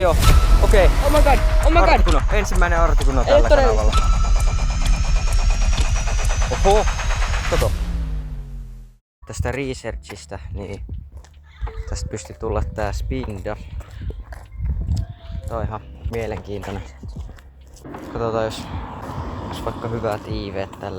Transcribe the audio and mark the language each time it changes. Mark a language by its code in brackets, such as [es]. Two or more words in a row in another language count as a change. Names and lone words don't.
[fi] Joo, okei. [en] Oh my god, oh my god. [fi] Artikuno. Ensimmäinen Artikuno tällä kanavalla. Oho, kato. Tästä researchista, niin tästä pystyi tulla tää Spinda. Tää on ihan mielenkiintoinen. Katsotaan jos vaikka hyvät IVt tällä.